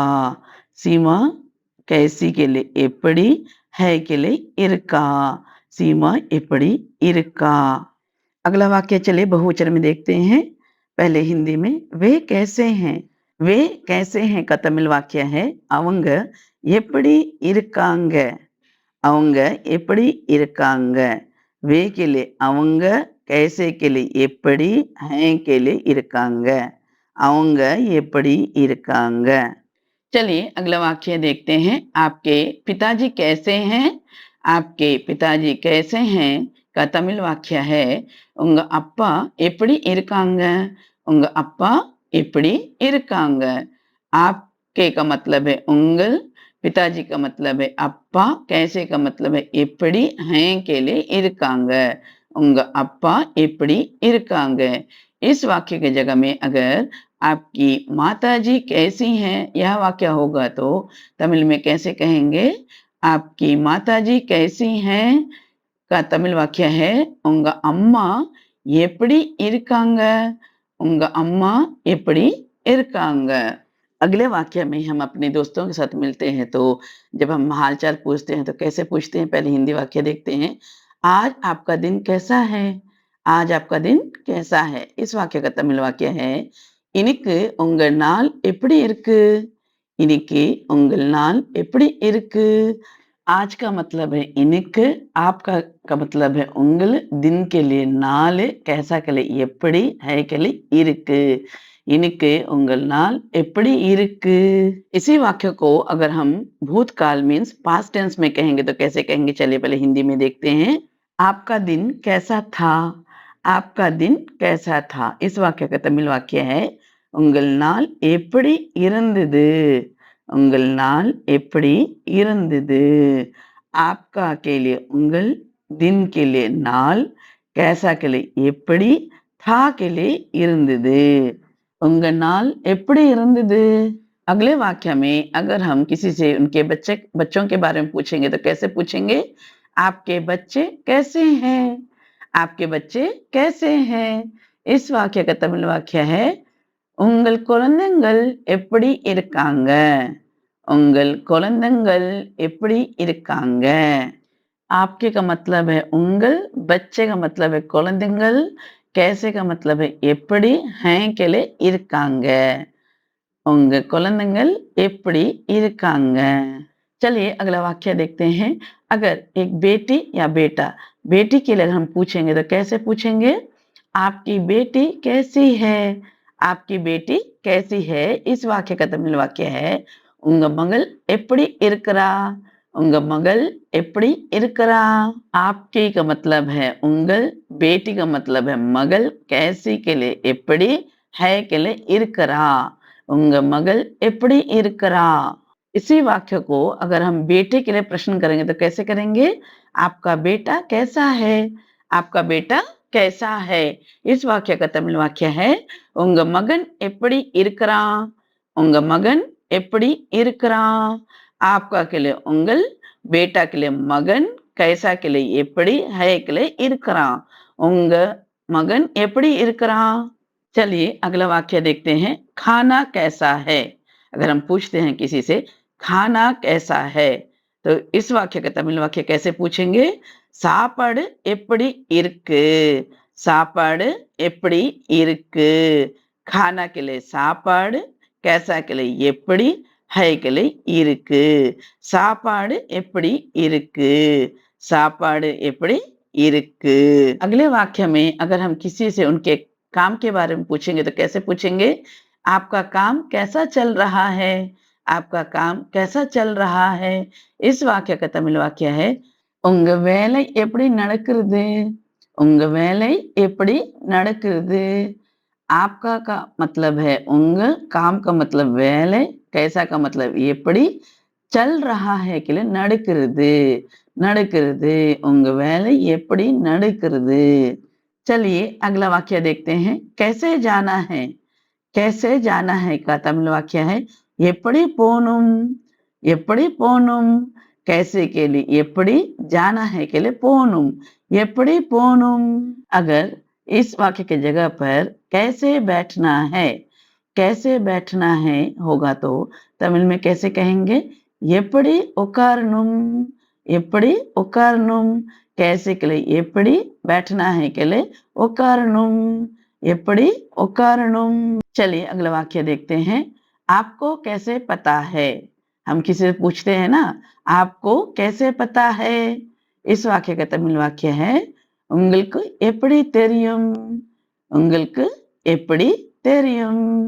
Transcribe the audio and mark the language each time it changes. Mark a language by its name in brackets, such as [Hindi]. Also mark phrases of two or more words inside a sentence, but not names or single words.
[Hindi] सीमा कैसी के लिए एपड़ी, है के लिए इरका। [Tamil] சீமா எப்படி இருக்கா। [Hindi] अगला वाक्य चलिए बहुवचन में देखते हैं। पहले हिंदी में वे कैसे हैं? वे कैसे हैं का तमिल वाक्य है [Tamil] அவங்க எப்படி இருக்காங்க। அவங்க எப்படி இருக்காங்க। [Hindi] वे के लिए அவங்க, कैसे के लिए எப்படி, हैं के लिए இருக்காங்க। [Tamil] அவங்க எப்படி இருக்காங்க। [Hindi] चलिए अगला वाक्य देखते हैं। आपके पिताजी कैसे हैं? आपके पिताजी कैसे हैं का तमिल वाक्य है [Tamil] உங்க அப்பா எப்படி இருக்காங்க। உங்க அப்பா எப்படி இருக்காங்க। [Hindi] आपके का मतलब है उंगल, पिताजी का मतलब है அப்பா, कैसे का मतलब है எப்படி, हैं के लिए இருக்காங்க। [Tamil] உங்க அப்பா எப்படி இருக்காங்க। [Hindi] इस वाक्य के जगह में अगर आपकी माताजी कैसी हैं यह वाक्य होगा तो तमिल में कैसे कहेंगे। आपकी माताजी कैसी हैं का तमिल वाक्य है [Tamil] உங்க அம்மா எப்படி இருக்காங்க। உங்க அம்மா எப்படி இருக்காங்க। [Hindi] अगले वाक्य में हम अपने दोस्तों के साथ मिलते हैं तो जब हम हालचाल पूछते हैं तो कैसे पूछते हैं, पहले हिंदी वाक्य देखते हैं। आज आपका दिन कैसा है? आज आपका दिन कैसा है। इस वाक्य का तमिल वाक्य है [Tamil] இன்னைக்கு உங்கள் நாள் எப்படி இருக்கு। இன்னைக்கு உங்கள் நாள் எப்படி இருக்கு। [Hindi] आज का मतलब है इनिक, आपका का मतलब है उंगल, दिन के लिए नाल, कैसा के लिए एप्पड़ी, है के लिए इருக்கு। [Tamil] இன்னிக்கு உங்கள் நாள் எப்படி இருக்கு। [Hindi] इसी वाक्य को अगर हम भूतकाल [English] means past tense [Hindi] में कहेंगे तो कैसे कहेंगे, चलिए पहले हिंदी में देखते हैं। आपका दिन कैसा था? आपका दिन कैसा था? इस वाक्य का तमिल वाक्य है [Tamil] உங்கள் நாள் எப்படி இருந்தது? உங்கள் नाल எப்படி இருந்தது? [Hindi] आपका के लिए उंगल, दिन के लिए नाल, कैसा के लिए எப்படி, था के लिए இருந்தது। [Tamil] உங்க நாள் எப்படி இருந்தது? [Hindi] अगले वाक्य में अगर हम किसी से उनके बच्चों के बारे में पूछेंगे तो कैसे पूछेंगे? आपके बच्चे कैसे हैं? आपके बच्चे कैसे हैं? इस वाक्य का तमिल वाक्य है [Tamil] உங்கள் குழந்தைகள் எப்படி இருக்காங்க? உங்கள் குழந்தைகள் எப்படி இருக்காங்க? [Hindi] आपके का मतलब है उंगल, बच्चे का मतलब है குழந்தைகள், कैसे का मतलब है எப்படி, हैं के लिए இருக்காங்க। [Tamil] உங்க குழந்தைகள் எப்படி இருக்காங்க? [Hindi] चलिए अगला वाक्य देखते हैं। अगर एक बेटी या बेटा, बेटी के लिए अगर हम पूछेंगे तो कैसे पूछेंगे? आपकी बेटी कैसी है? आपकी बेटी कैसी है? इस वाक्य का तमिल वाक्य है [Tamil] உங்க மகள் எப்படி இருக்கிறா? உங்க மகள் எப்படி இருக்கிறா? [Hindi] आपकी का मतलब है उंगल, बेटी का मतलब है मगल, कैसी के लिए எப்படி, है के लिए இருக்கிறா। [Tamil] உங்க மகள் எப்படி இருக்கிறா? [Hindi] इसी वाक्य को अगर हम बेटे के लिए प्रश्न करेंगे तो कैसे करेंगे? आपका बेटा कैसा है? आपका बेटा कैसा है? इस वाक्य का तमिल वाक्य है [Tamil] உங்க மகன் எப்படி இருக்கிறான்? உங்க மகன் எப்படி இருக்கிறான்? [Hindi] आपका के लिए उंगल, बेटा के लिए मगन, कैसा के लिए எப்படி, है के लिए இருக்கிறான்। [Tamil] உங்க மகன் எப்படி இருக்கிறான்? [Hindi] चलिए अगला वाक्य देखते हैं। खाना कैसा है? अगर हम पूछते हैं किसी से खाना कैसा है, तो इस वाक्य का तमिल वाक्य कैसे पूछेंगे? [Tamil] சாப்பாடு எப்படி இருக்கு? சாப்பாடு எப்படி இருக்கு? [Hindi] खाना के लिए சாப்பாடு, कैसा के लिए எப்படி, है के लिए இருக்கு। [Tamil] சாப்பாடு எப்படி இருக்கு? சாப்பாடு எப்படி இருக்கு? [Hindi] अगले वाक्य में अगर हम किसी से उनके काम के बारे में पूछेंगे तो कैसे पूछेंगे? आपका काम कैसा चल रहा है? आपका काम कैसा चल रहा है? इस वाक्य का तमिल वाक्य है [Tamil] உங்க வேலை எப்படி நடக்கிறது? உங்க வேலை எப்படி நடக்கிறது? [Hindi] आपका का मतलब है उंग, काम का मतलब வேலை, कैसा का मतलब எப்படி, चल रहा है के लिए நடக்கிறது। [Tamil] நடக்கிறது, உங்க வேலை எப்படி நடக்கிறது? [Hindi] चलिए अगला वाक्य देखते हैं। कैसे जाना है? कैसे जाना है का तमिल वाक्य है [Tamil] எப்படி போணும்? எப்படி போணும்? [Hindi] कैसे के लिए எப்படி, जाना है के लिए போணும்। [Tamil] எப்படி போணும்? [Hindi] अगर इस वाक्य की जगह पर कैसे बैठना है, कैसे बैठना है होगा तो तमिल में कैसे कहेंगे? [Tamil] எப்படி உட்காரணும்? எப்படி உட்காரணும்? [Hindi] कैसे के लिए எப்படி, बैठना है के लिए உட்காரணும்। [Tamil] எப்படி உட்காரணும்? [Hindi] चलिए अगला वाक्य देखते हैं। आपको कैसे पता है? हम किसी से पूछते हैं ना, आपको कैसे पता है? इस वाक्य का तमिल वाक्य है [Tamil] உங்களுக்கு எப்படி தெரியும்? உங்களுக்கு எப்படி தெரியும்?